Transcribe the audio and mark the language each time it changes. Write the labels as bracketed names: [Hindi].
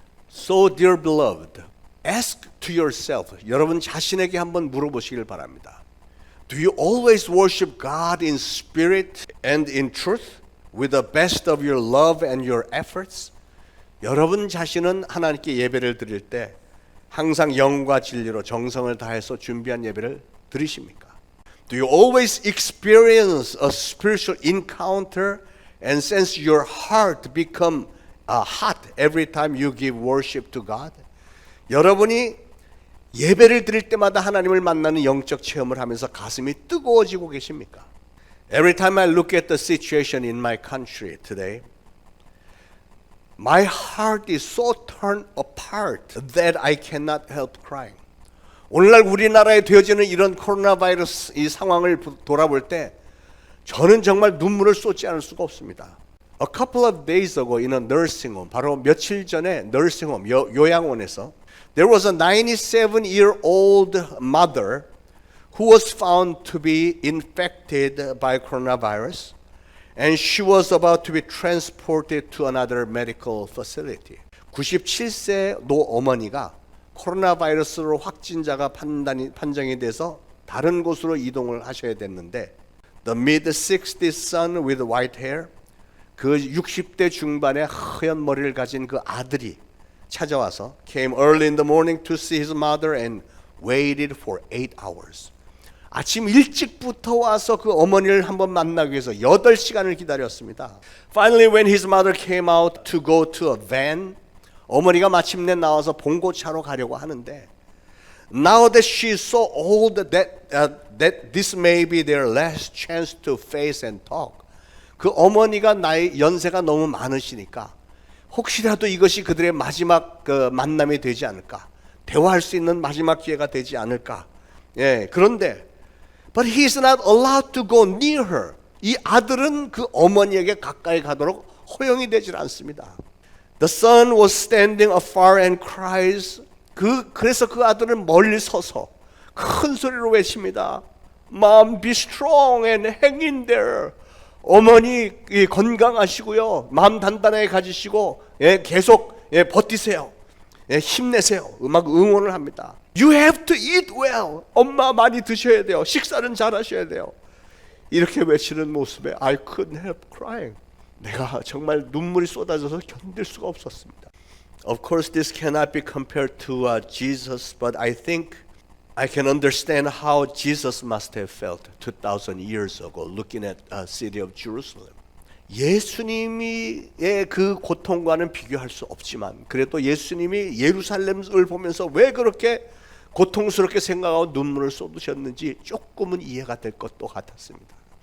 [English] So dear beloved, ask to yourself. [Korean] 여러분 자신에게 한번 물어보시길 바랍니다. [English] Do you always worship God in spirit and in truth with the best of your love and your efforts? [Korean] 여러분 자신은 하나님께 예배를 드릴 때 항상 영과 진리로 정성을 다해서 준비한 예배를 드리십니까? [English] Do you always experience a spiritual encounter and sense your heart become hot every time you give worship to God? [Korean] 여러분이 예배를 드릴 때마다 하나님을 만나는 영적 체험을 하면서 가슴이 뜨거워지고 계십니까? [English] Every time I look at the situation in my country today, my heart is so torn apart that I cannot help crying. [Korean] 오늘날 우리나라에 되어지는 이런 코로나 바이러스 이 상황을 돌아볼 때 저는 정말 눈물을 쏟지 않을 수가 없습니다. [English] A couple of days ago in a nursing home, [Korean] 바로 며칠 전에 [English] nursing home, 요양원에서 there was a 97-year-old mother who was found to be infected by coronavirus and she was about to be transported to another medical facility. [Korean] 97세 노 어머니가 코로나 바이러스로 확진자가 판정이 돼서 다른 곳으로 이동을 하셔야 됐는데 [English] the mid-60s son with white hair, [Korean] 그 60대 중반의 하얀 머리를 가진 그 아들이 찾아와서 [English] came early in the morning to see his mother and waited for 8 hours. [Korean] 아침 일찍부터 와서 그 어머니를 한번 만나기 위해서 8시간을 기다렸습니다. [English] Finally when his mother came out to go to a van, [Korean] 어머니가 마침내 나와서 봉고차로 가려고 하는데 [English] Now that she is so old that this may be their last chance to face and talk. [Korean] 그 어머니가 나이 연세가 너무 많으시니까 혹시라도 이것이 그들의 마지막 만남이 되지 않을까? 대화할 수 있는 마지막 기회가 되지 않을까? 예, 그런데 [English] But he is not allowed to go near her. [Korean] 이 아들은 그 어머니에게 가까이 가도록 허용이 되질 않습니다. [English] The son was standing afar and cries. [Korean] 그래서 그 아들은 멀리 서서 큰 소리로 외칩니다. [English] Mom, be strong and hang in there. [Korean] 어머니 건강하시고요. 마음 단단하게 가지시고 계속 버티세요. 힘내세요. 막 응원을 합니다. [English] You have to eat well. [Korean] 엄마 많이 드셔야 돼요. 식사는 잘 하셔야 돼요. 이렇게 외치는 모습에 [English] I couldn't help crying. [Korean] 내가 정말 눈물이 쏟아져서 견딜 수가 없었습니다. [English] Of course, this cannot be compared to Jesus, but I think I can understand how Jesus must have felt 2,000 years ago looking at the city of Jerusalem. [Korean] 예수님의 그 고통과는 비교할 수 없지만 그래도 예수님이 예루살렘을 보면서 왜 그렇게 고통스럽게 생각하고 눈물을 쏟으셨는지 조금은 이해가 될 것도 같았습니다.